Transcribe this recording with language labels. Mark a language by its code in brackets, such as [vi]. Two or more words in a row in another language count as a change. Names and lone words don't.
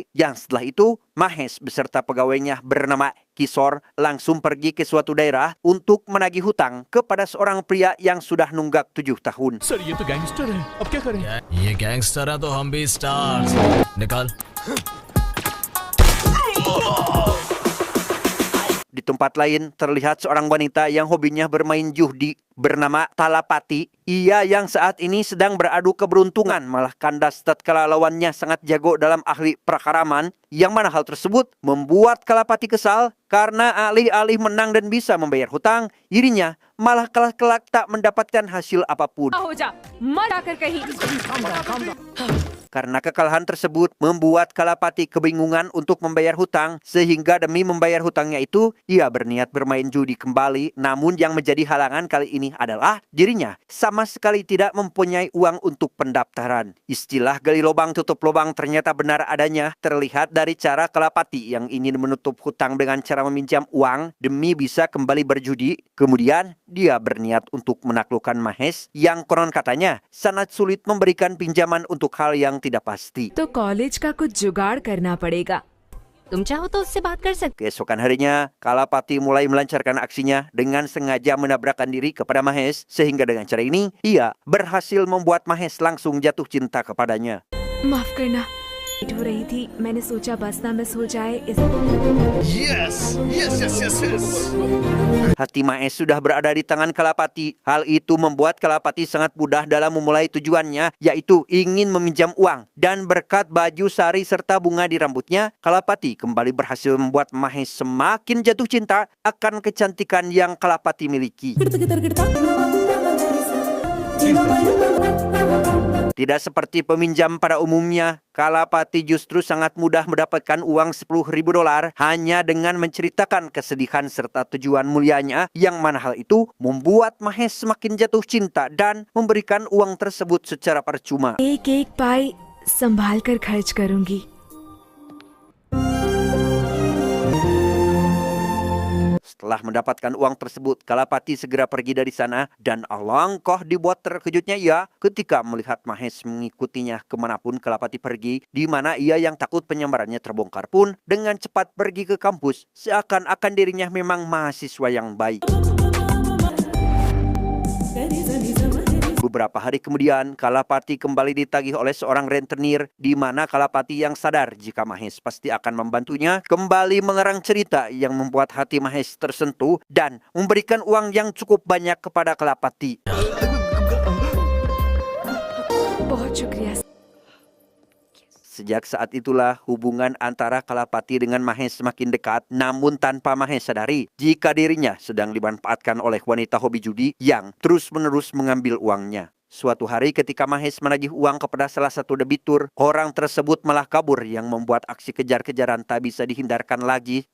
[id] Yang setelah itu, Mahesh beserta pegawainya bernama Kishore langsung pergi ke suatu daerah untuk menagih hutang kepada seorang pria yang sudah nunggak 7 tahun. [hi] सर ये तो गैंगस्टर है, अब क्या करें? ये गैंगस्टर है तो हम भी स्टार्स। निकाल। [id] Di tempat lain, terlihat seorang wanita yang hobinya bermain judi bernama Talapati. Ia yang saat ini sedang beradu keberuntungan malah kandas tatkala lawannya sangat jago dalam ahli prakaraman, yang mana hal tersebut membuat Kalapati kesal karena alih-alih menang dan bisa membayar hutang, dirinya malah kelak tak mendapatkan hasil apapun. [hi] हो जा मर आकर कहीं [id] Karena kekalahan tersebut membuat Kalapati kebingungan untuk membayar hutang, sehingga demi membayar hutangnya itu, ia berniat bermain judi kembali. Namun yang menjadi halangan kali ini adalah dirinya sama sekali tidak mempunyai uang untuk pendaftaran. Istilah gali lubang tutup lubang ternyata benar adanya, terlihat dari cara Kalapati yang ingin menutup hutang dengan cara meminjam uang demi bisa kembali berjudi. Kemudian dia berniat untuk menaklukkan Mahesh yang konon katanya sangat sulit memberikan pinjaman untuk hal yang tidak pasti. [hi] तो कॉलेज का कुछ जुगाड़ करना पड़ेगा। तुम चाहो तो उससे बात कर सकते [id] Keesokan harinya, Kalapati mulai melancarkan aksinya dengan sengaja menabrakkan diri kepada Mahesh, sehingga dengan cara ini ia berhasil membuat Mahesh langsung jatuh cinta kepadanya. [hi] माफ करना, लेट हो रही थी, मैंने सोचा बस ना मिस हो जाए इस [id] Hati Mahes sudah berada di tangan Kalapati. Hal itu membuat Kalapati sangat mudah dalam memulai tujuannya, yaitu ingin meminjam uang. Dan berkat baju sari serta bunga di rambutnya, Kalapati kembali berhasil membuat Mahes semakin jatuh cinta akan kecantikan yang Kalapati miliki. Tidak seperti peminjam pada umumnya, Kalapati justru sangat mudah mendapatkan uang $10.000 hanya dengan menceritakan kesedihan serta tujuan mulianya, yang mana hal itu membuat Mahes semakin jatuh cinta dan memberikan uang tersebut secara percuma. [hi] एक एक पाई संभाल कर खर्च करूंगी। [id] Setelah mendapatkan uang tersebut, Kalapati segera pergi dari sana dan alangkah dibuat terkejutnya ia ketika melihat Mahes mengikutinya kemanapun Kalapati pergi, di mana ia yang takut penyamarannya terbongkar pun dengan cepat pergi ke kampus, seakan-akan dirinya memang mahasiswa yang baik. Beberapa hari kemudian, Kalapati kembali ditagih oleh seorang rentenir, di mana Kalapati yang sadar jika Mahes pasti akan membantunya, kembali mengerang cerita yang membuat hati Mahes tersentuh dan memberikan uang yang cukup banyak kepada Kalapati. [hi] बहुत शुक्रिया। [id] Sejak saat itulah hubungan antara Kalapati dengan Mahes semakin dekat, namun tanpa Mahes sadari jika dirinya sedang dimanfaatkan oleh wanita hobi judi yang terus-menerus mengambil uangnya. Suatu hari ketika Mahes menagih uang kepada salah satu debitur, orang tersebut malah kabur yang membuat aksi kejar-kejaran tak bisa dihindarkan lagi.